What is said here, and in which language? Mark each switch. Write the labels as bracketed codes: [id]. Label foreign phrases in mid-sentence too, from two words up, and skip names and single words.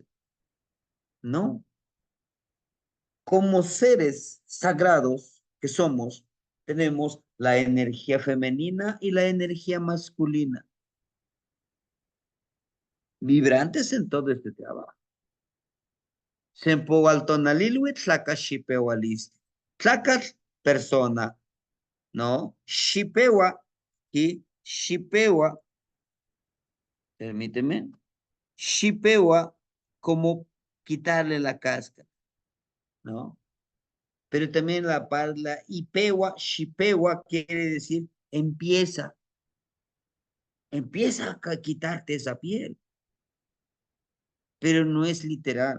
[es] No, como seres sagrados que somos, tenemos la energía femenina y la energía masculina, vibrantes en todo este trabajo. [nah] Sempoaltonalilwi tlaka xipeualisti. [es] Tlaka persona, ¿no? Xipeua y xipeua, permíteme, xipeua como quitarle la cáscara, ¿no? Pero también la palabra ipewa, shipewa quiere decir empieza a quitarte esa piel, pero no es literal.